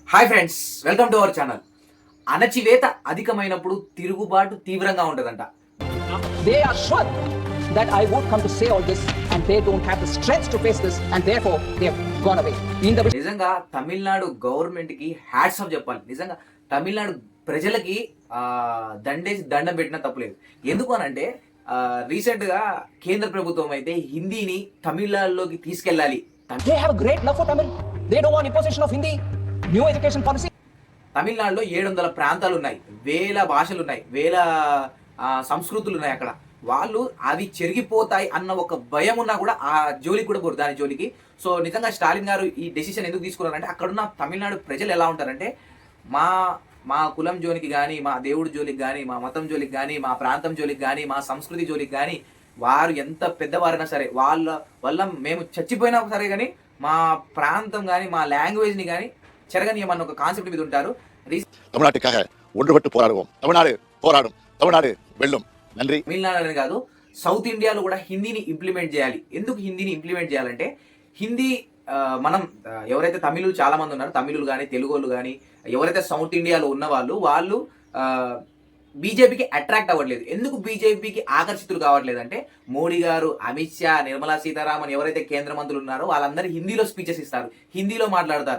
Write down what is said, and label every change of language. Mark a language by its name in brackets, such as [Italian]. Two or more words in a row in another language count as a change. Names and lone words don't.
[English] Hi friends, welcome to our channel. [Telugu] అణచివేత అధికమైనప్పుడు తిరుగుబాటు తీవ్రంగా ఉంటుందంట. [English] They are sure that I would come to say all this and they don't have the strength to face this and therefore they have gone away. [Telugu] నిజంగా తమిళనాడు గవర్నమెంట్ కి [English] hats off [Telugu] చెప్పాలి. నిజంగా తమిళనాడు ప్రజలకి దండేసి దండం పెట్టినా తప్పులేదు. ఎందుకు అనంటే రీసెంట్ గా కేంద్ర ప్రభుత్వం అయితే హిందీని తమిళనాడులోకి తీసుకెళ్ళాలి. [English] They have a great love for Tamil. They don't want imposition of Hindi. New education policy. [Telugu] తమిళనాడులో 700 ప్రాంతాలు ఉన్నాయి, వేల భాషలు ఉన్నాయి, వేల సంస్కృతులు ఉన్నాయి. అక్కడ వాళ్ళు అవి చెరిగిపోతాయి అన్న ఒక భయం ఉన్నా కూడా ఆ జోలికి కూడా పోరు, దాని జోలికి. సో నిజంగా స్టాలిన్ గారు ఈ డెసిషన్ ఎందుకు తీసుకున్నారంటే అక్కడున్న తమిళనాడు ప్రజలు ఎలా ఉంటారంటే మా మా కులం జోలికి కానీ, మా దేవుడి జోలికి కానీ, మా మతం జోలికి కానీ, మా ప్రాంతం జోలికి కానీ, మా సంస్కృతి జోలికి కానీ వారు ఎంత పెద్దవారైనా సరే వాళ్ళ వల్ల మేము చచ్చిపోయినా సరే కానీ మా ప్రాంతం కానీ మా లాంగ్వేజ్ని కానీ చెరగనీయమన్న ఒక కాన్సెప్ట్ మీద ఉంటారు. [Tamil] தமிழ்நாட்டுக்காக ஒன்றுபட்டு போராடுவோம். தமிழ்நாடு போராடும், தமிழ்நாடு வெல்லும். நன்றி. [Telugu] తమిళనాడు కాదు, సౌత్ ఇండియాలో కూడా హిందీని ఇంప్లిమెంట్ చేయాలి. ఎందుకు హిందీని ఇంప్లిమెంట్ చేయాలంటే హిందీ మనం ఎవరైతే తమిళులు చాలా మంది ఉన్నారు, తమిళులు కానీ తెలుగు వాళ్ళు కానీ ఎవరైతే సౌత్ ఇండియాలో ఉన్న వాళ్ళు బీజేపీకి అట్రాక్ట్ అవ్వట్లేదు. ఎందుకు బీజేపీకి ఆకర్షితులు కావట్లేదు అంటే మోడీ గారు, అమిత్ షా, నిర్మలా సీతారామన్ ఎవరైతే కేంద్ర మంత్రులు ఉన్నారో వాళ్ళందరూ హిందీలో స్పీచెస్ ఇస్తారు, హిందీలో మాట్లాడతారు.